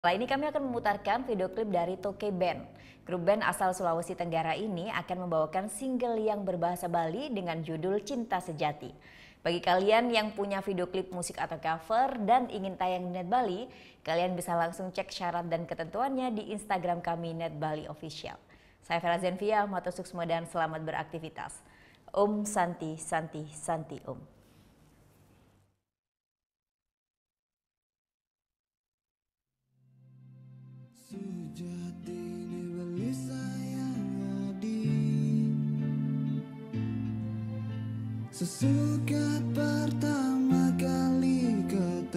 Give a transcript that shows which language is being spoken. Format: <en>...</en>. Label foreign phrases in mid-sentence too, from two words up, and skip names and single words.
<id>Setelah ini kami akan memutarkan video klip dari Toke Band. Grup band asal Sulawesi Tenggara ini akan membawakan single yang berbahasa Bali dengan judul Cinta Sejati. Bagi kalian yang punya video klip musik atau cover dan ingin tayang di Net Bali, kalian bisa langsung cek syarat dan ketentuannya di Instagram kami Net Bali Official. Saya Vera Zenvia,</id> <ban>Mato Suksma</ban> <id>dan selamat beraktivitas.</id> <sa>Om Santi Santi Santi Om.</sa> <ban>Sejatine beli sayang adi sesukat pertama kali kau</ban>